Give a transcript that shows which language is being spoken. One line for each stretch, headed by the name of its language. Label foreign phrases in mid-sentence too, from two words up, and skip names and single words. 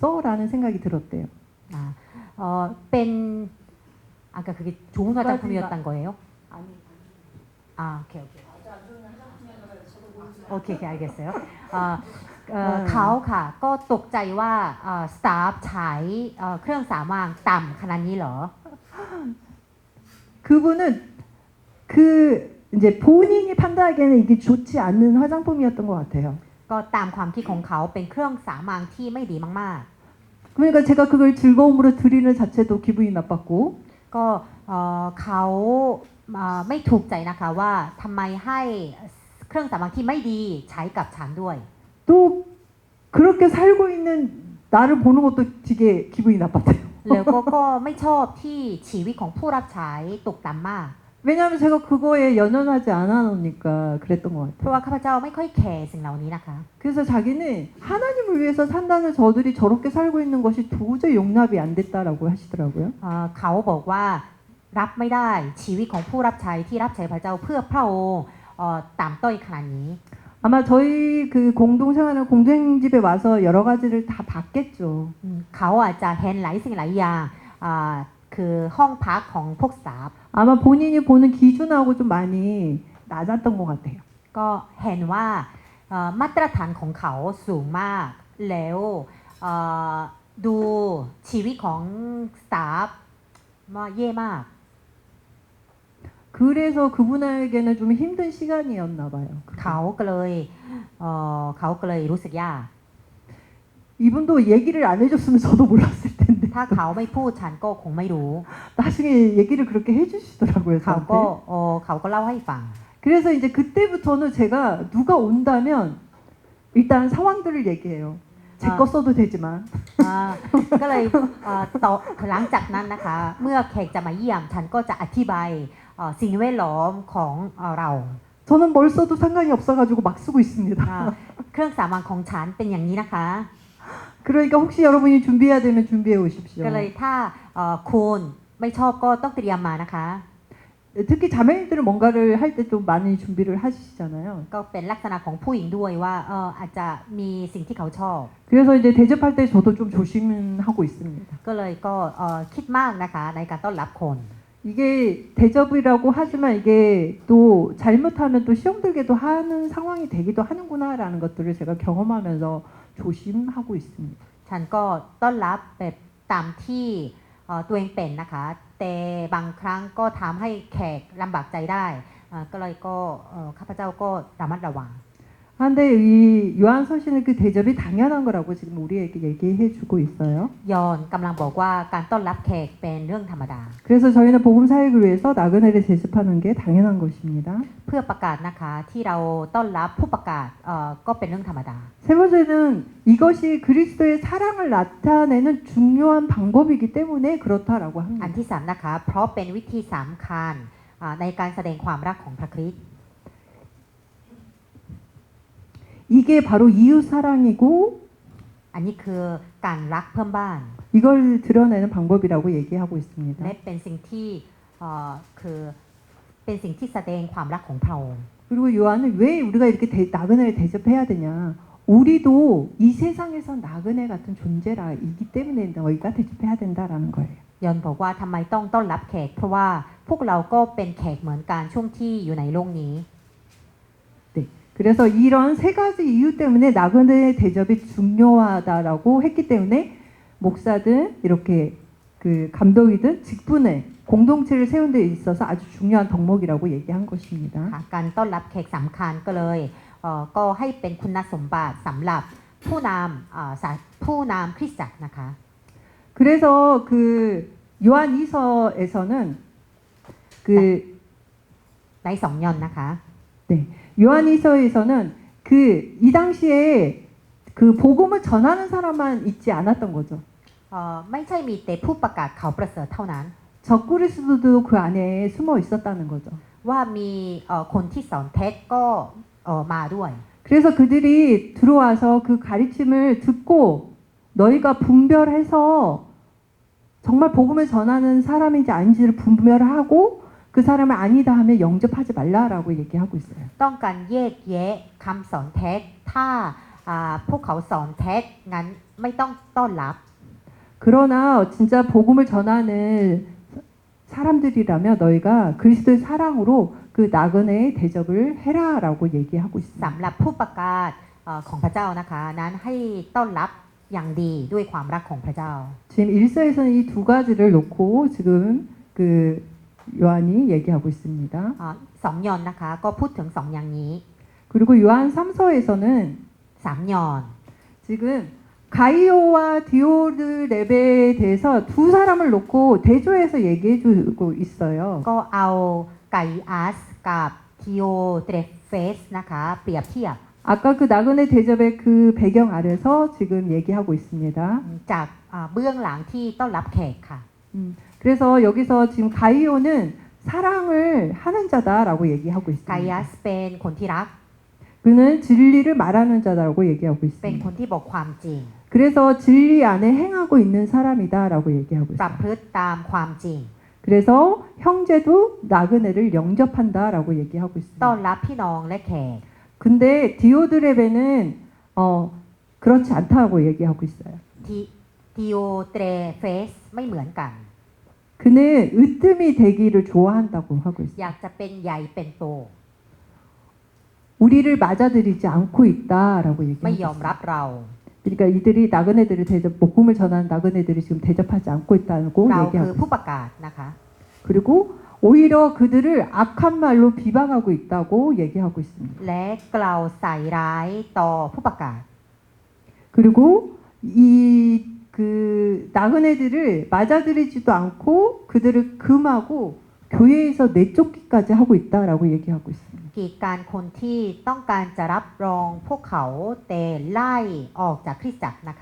Korean: 라는 생각이 들었대요. เป็น 아까 그게 좋은 화장품이었던 거예요? 오케이. 오케이, 알겠어요.
Thai: เขาค่ะก็ตกใจว่าสตาฟใช้เครื่องสำอางต่ำขนาดนี้เหรอ
Korean: 그분은 그 이제 본인이 판단하기에는 이게 좋지 않는 화장품이었던 것 같아요.
Thai: ก็ตามความคิดของเขาเป็นเครื่องสำอางที่ไม่ดีมาก
Korean: 그러니까 제가 그걸 즐거움으로 드리는 자체도 기분이 나빴고
Thai: ๆ ก็เขาไม่ถูกใจนะคะว่าทำไมให้เครื่องสำอางที่ไม่ดีใช้กับฉันด้วย
Korean: 또 그렇게 살고 있는 나를 보는 것도 되게 기분이 나빴대요.
Thai: แล้วก็ไม่ชอบที่ชีวิตของผู้รับใช้ตกต่ำมาก
Korean: 왜냐하면 제가 그거에 연연하지 않아 놓으니까 그랬던 것
Thai: เพราะ
Korean: 같아요.
Thai: ว่าข้าพเจ้าไม่ค่อยแคร์สิ่งเหล่านี้นะคะ
Korean: 그래서 자기는 하나님을 위해서 산다는 저들이 저렇게 살고 있는 것이 도저히 용납이 안 됐다라고 하시더라고요.
Thai: เขาบอกว่ารับไม่ได้ชีวิตของผู้รับใช้ที่รับใช้พระเจ้าเพื่อพระองค์ต่ำต้อยขนาดนี้
Korean: 아마 저희 그 공동 생활하는 공생집에 와서 여러 가지를 다 봤겠죠.
Thai: เขาอาจจะเห็นหลายสิ่งหลายอย่างคือห้องพักของพวกสตาฟ
Korean: 아마 본인이 보는 기준하고 좀 많이 낮았던 것 같아요.
Thai: ก็เห็นว่ามาตรฐานของเขาสูงมากแล้วดูชีวิตของสตาฟแย่มาก
Korean: 그래서 그분에게는 좀 힘든 시간이었나 봐요.
Thai: เขาก็เลยรู้สึกยาก
Korean: 이분도 얘기를 안 해줬으면 저도 몰랐을 텐데
Thai: ถ้าเขาไม่พูดฉันก็คงไม่รู้
Korean: 나중에 얘기를 그렇게 해주시더라고요
Thai: เขาก็
Korean: 저한테.
Thai: เขาก็เล่าให้ฟัง
Korean: 그래서 이제 그때부터는 제가 누가 온다면 일단 상황들을 얘기해요. 제 거 써도 되지만
Thai: ก็เลยต่อหลังจากนั้นนะคะ เมื่อแขกจะมาเยี่ยมฉันก็จะอธิบายสิ่งแวดล้อมของเรา
Korean: 저는 뭘 써도 상관이 없어가지고 막 쓰고 있습니다.
Thai: เครื่องสำอางของฉันเป็นอย่างนี้นะคะ
Korean: 그러니까 혹시 여러분이 준비해야 되면 준비해 오십시오.
Thai: ก็เลยถ้าคุณไม่ชอบก็ต้องเตรียมมานะคะ
Korean: 특히 자매님들은 뭔가를 할 때 좀 많이 준비를 하시잖아요.
Thai: ก็เป็นลักษณะของผู้หญิงด้วยว่าอาจจะมีสิ่งที่เขาชอบ
Korean: 그래서 이제 대접할 때 저도 좀 조심하고 있습니다.
Thai: ก็เลยก็คิดมากนะคะในการต้อนรับคน
Korean: 이게 대접이라고 하지만 이게 또 잘못하면 또 시험 들게도 하는 상황이 되기도 하는구나라는 것들을 제가 경험하면서 조심하고 있습니다.
Thai: ฉันก็ต้อนรับแบบตามที่ตัวเองเป็นนะคะ แต่บางครั้งก็ทำให้แขกลำบากใจได้ก็เลยก็ข้าพเจ้าก็ระมัดระวัง
Korean: 그런데 이 요한 서신은 그 대접이 당연한 거라고 지금 우리에게 얘기해 주고 있어요.
Thai: ยอนกำลังบอกว่าการต้อนรับแขกเป็นเรื่องธรรมดา
Korean: 그래서 저희는 복음 사역을 위해서 나그네를 제습하는 게 당연한 것입니다.
Thai: เพื่อประกาศนะคะที่เราต้อนรับผู้ประกาศก็เป็นเรื่องธรรมดา
Korean: 세 번째는 이것이 그리스도의 사랑을 나타내는 중요한 방법이기 때문에 그렇다라고
Thai: อัน
Korean: 합니다.
Thai: ที่สามนะคะเพราะเป็นวิธีสำคัญในการแสดงความรักของพระคริสต์
Korean: 이게 바로 이웃 사랑이고
Thai: อันนี้คือการรักเพื่อนบ้าน
Korean: 이걸 드러내는 방법이라고 얘기하고 있습니다.
Thai: และเป็นสิ่งที่คือเป็นสิ่งที่แสดงความรักของพระองค์
Korean: 그리고 요한은 왜 우리가 이렇게 나그네를 대접해야 되냐? 우리도 이 세상에서 나그네 같은 존재라이기 때문에 너희가 대접해야 된다라는 거예요.
Thai: ยอนบอกว่าทำไมต้องต้อนรับแขกเพราะว่าพวกเราก็เป็นแขกเหมือนกันช่วงที่อยู่ในโลกนี้
Korean: 네. 그래서 이런 세 가지 이유 때문에 나그네 대접이 중요하다라고 했기 때문에 목사든 이렇게 그 감독이든 직분에 공동체를 세운 데 있어서 아주 중요한 덕목이라고 얘기한 것입니다.
Thai: ค่ะการต้อนรับแขกสำคัญก็เลยก็ให้เป็นคุณสมบัติสำหรับผู้นำคริสตจักรนะคะ
Korean: 그래서 그 요한이서에서는 그
Thai: ในสองยอนนะคะ
Korean: 네. 요한이서에서는 그 이 당시에 그 복음을 전하는 사람만 있지 않았던 거죠.
Thai: ไม่ใช่มีแต่ผู้ประกาศข่าวประเสริฐเท่านั้น
Korean: 적그리스도도 그 안에 숨어 있었다는 거죠.
Thai: ว่ามีคนที่สอนเท็จก็มาด้วย
Korean: 그래서 그들이 들어와서 그 가르침을 듣고 너희가 분별해서 정말 복음을 전하는 사람인지 아닌지를 분별하고 그 사람을 아니다 하면 영접하지 말라라고 얘기하고 있어요.
Thai: ต้องการแยกแยะคำสอนเท็จถ้าพวกเขาสอนเท็จงั้นไม่ต้องต้อนรับ
Korean: 그러나 진짜 복음을 전하는 사람들이라면 너희가 그리스도의 사랑으로 그 나그네의 대접을 해라라고 얘기하고 있습니다.
Thai: สำหรับผู้ประกาศของพระเจ้านะคะนั้นให้ต้อนรับอย่างดีด้วยความรักของพระเจ้า
Korean: 지금 1서에서는 이 두 가지를 놓고 지금 그 요한이 얘기하고 있습니다.
Thai: สองยอนนะคะก็พูดถึงสองอย่างนี้
Korean: 그리고 요한 3서에서는
Thai: สามยอน
Korean: 지금 가이오와 디오드레베에 대해서 두 사람을 놓고 대조해서 얘기해주고 있어요.
Thai: ก็เอาไกอัสกับทิโอเตรเฟสนะคะเปรียบเทียบ
Korean: 아까 그 나그네 대접의 그 배경 아래서 지금 얘기하고 있습니다.
Thai: จากเบื้องหลังที่ต้อนรับแขกค่ะ
Korean: 그래서 여기서 지금 가이오는 사랑을 하는 자다라고 얘기하고
Thai: ไกอั
Korean: 있습니다.
Thai: สเป็นคนที่รัก
Korean: 그는 진리를 말하는 자다라고 얘기하고
Thai: เป็นค
Korean: 있습니다.
Thai: นที่บอกความจริง
Korean: 그래서 진리 안에 행하고 있는 사람이다라고 얘기하고
Thai: ประ
Korean: 있어요.
Thai: พฤติตามความจริง
Korean: 그래서 형제도 나그네를 영접한다라고 얘기하고
Thai: ต้อน
Korean: 있습니다.
Thai: รับพี่น้องและแขก
Korean: 근데 디오드레베는 그렇지 않다고 얘기하고 있어요.
Thai: ทิโอเตรเฟสไม่เหมือนกัน
Korean: 그는 으뜸이 되기를 좋아한다고 하고
Thai: อ
Korean: 있어요.
Thai: ยากจะเป็นใหญ่เป็นโต
Korean: 우리를 맞아들이지 않고 있다라고
Thai: ไม่
Korean: 얘기하고
Thai: ยอมรับ
Korean: 있어요.
Thai: เรา
Korean: 그러니까 이들이 나그네들을 복음을 전하는 나그네들이 지금 대접하지 않고 있다고
Thai: เราคือ
Korean: 얘기하고
Thai: ผู้ประกาศนะคะ
Korean: 그리고 오히려 그들을 악한 말로 비방하고 있다고 얘기하고 있습니다.
Thai: และกล่าวใส่ร้ายต่อผู้ประกาศ
Korean: 그리고 이 그 나그네들을 맞아들이지도 않고 그들을 금하고 교회에서 내쫓기까지 하고 있다라고 얘기하고 있습니다.
Thai: กีดการคนที่ต้องการจะรับรองพวกเขาแต่ไล่ออกจากคริสตจักรนะคะ